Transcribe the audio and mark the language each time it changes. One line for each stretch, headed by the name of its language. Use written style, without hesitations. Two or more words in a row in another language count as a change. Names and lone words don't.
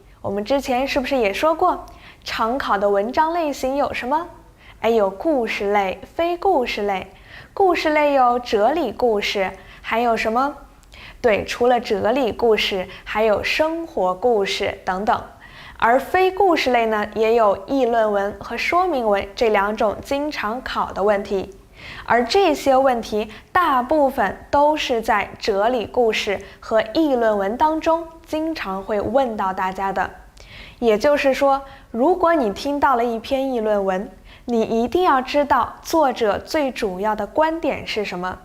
Chinese: 我們之前是不是也說過，常考的文章類型有什麼？有故事類、非故事類。故事類有哲理故事，還有什麼？對，除了哲理故事，還有生活故事等等。而非故事類呢，也有議論文和說明文這2種經常考的問題。而這些問題大部分都是在哲理故事和議論文當中經常會問到大家的。也就是說，如果你聽到了一篇議論文，你一定要知道作者最主要的觀點是什麼。